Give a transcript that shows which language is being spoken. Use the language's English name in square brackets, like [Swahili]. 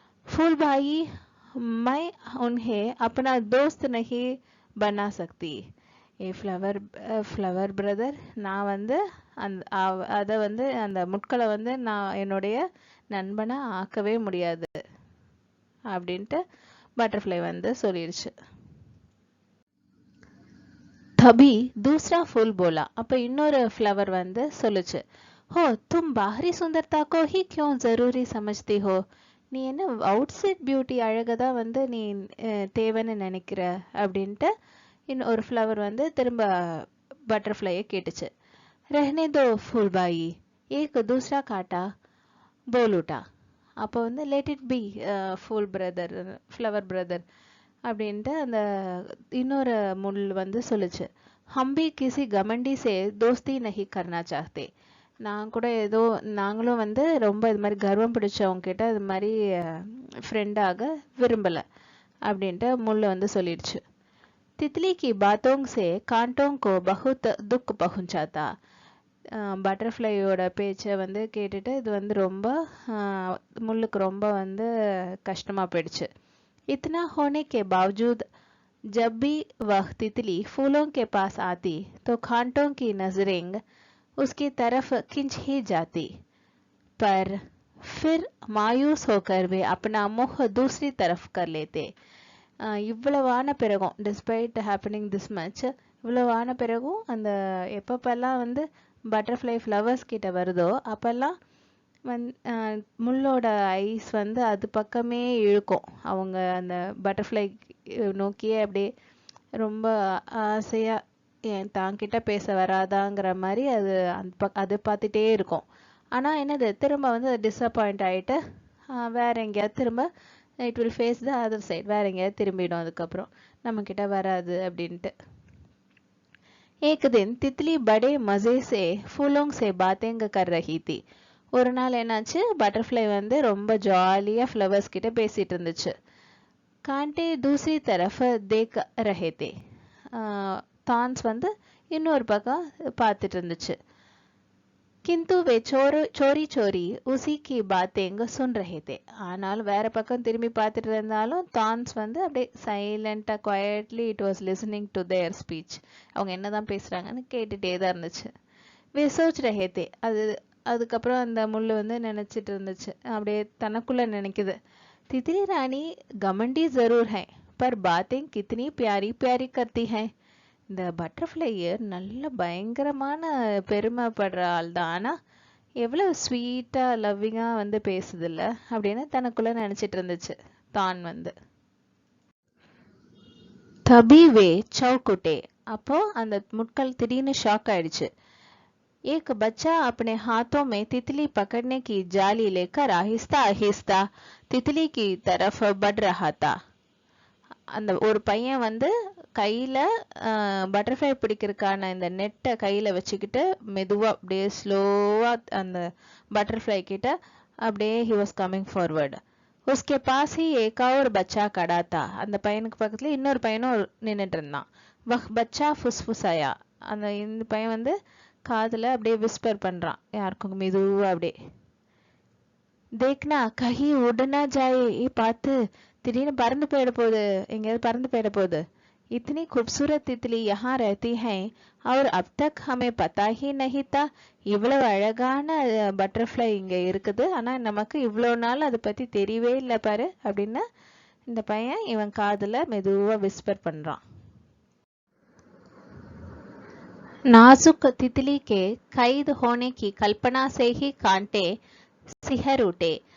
[Hindi] Pool Bhai my உன்ஹே அப்பனா தோஸ்த் நஹி பனா சக்தி. [Tamil] ஏ flower brother, நான் வந்து அதை வந்து அந்த முட்களை வந்து நான் என்னுடைய நண்பனை ஆக்கவே முடியாது அப்படின்ட்டு பட்டர்ஃப்ளை வந்து சொல்லிடுச்சு. [Hindi] तभी दूसरा फूल बोला. [Tamil] அப்ப இன்னொரு ஃப்ளவர் வந்து சொல்லுச்சு, [Hindi] हो तुम बाहरी सुंदरता को ही क्यों जरूरी समझती हो? [Tamil] நீ என்ன அவுட் சைட் பியூட்டி அழகதான் வந்து நீ தேவைன்னு நினைக்கிற அப்படின்ட்டு இன்னொரு ஃப்ளவர் வந்து திரும்ப பட்டர்ஃப்ளையை கேட்டுச்சு. [Hindi] रहने दो फूलबाई एक दूसरा काटा बोल उठा. [Tamil] அப்போ வந்து [English] let it be [Tamil] pool brother flower brother அப்படின்ட்டு அந்த இன்னொரு முள் வந்து சொல்லுச்சு. [Hindi] हम भी किसी घमंडी से दोस्ती नहीं करना चाहते. [Tamil] நான் கூட ஏதோ நாங்களும் வந்து ரொம்ப இது மாதிரி கர்வம் பிடிச்சவங்க கிட்ட இது மாதிரி ஃப்ரெண்டாக விரும்பல அப்படின்ட்டு முள் வந்து சொல்லிடுச்சு. [Hindi] तितली की बातों से कांटों को बहुत दुख पहुंचा था. [Tamil] பட்டர்ஃப்ளையோட பேச்சை வந்து கேட்டுட்டு இது வந்து ரொம்ப முள்ளுக்கு ரொம்ப வந்து கஷ்டமா போயிடுச்சு. [Hindi] इतना होने के बावजूद जब भी वह तितली फूलों के पास आती तो कांटों की नजरें उसकी तरफ खिंच ही जाती, पर फिर मायूस होकर वे अपना मुख दूसरी तरफ कर लेते. [Tamil] இவ்வளவான பிறகும் [English] despite happening this much [Tamil] இவ்வளவான பிறகும் அந்த எப்பப்பெல்லாம் வந்து பட்டர்ஃப்ளை ஃப்ளவர்ஸ் கிட்ட வருதோ அப்பெல்லாம் முள்ளோட ஐஸ் வந்து அது பக்கமே இழுக்கும். அவங்க அந்த பட்டர்ஃப்ளை நோக்கியே அப்படியே ரொம்ப ஆசையா தாங்கிட்ட பேச வராதாங்கிற மாதிரி அது அது பார்த்துட்டே இருக்கும். ஆனா என்னது திரும்ப வந்து டிஸப்பாயிண்ட் ஆயிட்டு வேற எங்கேயாவது திரும்ப [English] it will face the other side, [Tamil] வேற எங்கேயாவது திரும்பிடும் அதுக்கப்புறம் நம்ம கிட்ட வராது அப்படின்ட்டு. [Hindi] एक दिन तितली बड़े मजे से फूलों से बातें कर रही थी. [Tamil] ஒரு நாள் என்னாச்சு, பட்டர்ஃப்ளை வந்து ரொம்ப ஜாலியா ஃப்ளவர்ஸ் கிட்ட பேசிட்டு இருந்துச்சு. [Hindi] காண்டே दूसरी तरफ देख रहे थे. [Tamil] தான்ஸ் வந்து இன்னொரு பக்கம் பார்த்துட்டு இருந்துச்சு. [Hindi] किंतु वे चोरी चोरी उसी की बातें सुन रहे थे. [Tamil] ஆனால் வேற பக்கம் திரும்பி பார்த்துட்டு இருந்தாலும் தான்ஸ் வந்து அப்படியே சைலண்டா [English] Quietly it was listening to their speech. [Tamil] அவங்க என்னதான் பேசுறாங்கன்னு கேட்டுட்டே தான் இருந்துச்சு. [Hindi] वे सोच रहे थे. [Tamil] அதுக்கப்புறம் அந்த முள்ளு வந்து நினைச்சிட்டு இருந்துச்சு, அப்படியே தனக்குள்ள நினைக்குது. [Hindi] तितली रानी घमंडी जरूर है पर बातें कितनी प्यारी प्यारी करती है. [Tamil] இந்த பட்டர்ஃப்ளையர் நல்ல பயங்கரமான பெருமைப்படுற ஆள் தான், ஆனா எவ்வளவு ஸ்வீட்டா லவ்விங்கா வந்து பேசுது இல்ல அப்படின்னு தனக்குள்ள நினைச்சிட்டு இருந்துச்சு தான் வந்து. [Hindi] தபி வே சௌக்குட்டே. [Tamil] அப்போ அந்த முட்கள் திடீர்னு ஷாக் ஆயிடுச்சு. [Hindi] एक बच्चा अपने हाथों में तितली पकड़ने की जाली लेकर आहिस्ता आहिस्ता तितली की तरफ बढ़ रहा था. [Tamil] அந்த ஒரு பையன் வந்து கையில பட்டர்ஃப்ளை பிடிக்கிறதுக்கான இந்த நெட்டை கையில வச்சுக்கிட்டு மெதுவா அப்படியே ஸ்லோவா அந்த பட்டர்ஃப்ளை கிட்ட அப்படியே [English] he was coming forward. [Hindi] उसके पास ही एक और बच्चा खड़ा था. [Tamil] அந்த பையனுக்கு பக்கத்துல இன்னொரு பையனும் நின்னுட்டு இருந்தான். [Hindi] वह बच्चा फुसफुसाया. [Tamil] அந்த இந்த பையன் வந்து காதுல அப்படியே விஸ்பர் பண்றான் யாருக்கும் மெதுவா அப்படியே. [Hindi] देखना कहीं उड़ ना जाए. [Tamil] பார்த்து திடீர்னு பறந்து போயிட போகுது, எங்கேயாவது பறந்து போயிட போகுது. [Hindi] इतनी खूबसूरत तितली यहाँ रहती है और अब तक हमें पता ही नहीं था. [Tamil] இவ்வளவு அழகான பட்டர்ஃப்ளை இங்க இருக்குது, ஆனா நமக்கு இவ்வளவு நாள் அதை பத்தி தெரியவே இல்லை பாரு அப்படின்னு இந்த பையன் இவன் காதுல மெதுவா விஸ்பர் பண்றான். [Hindi] नाजुक तितली के कैद होने की कल्पना से ही कांटे सिहर उठे.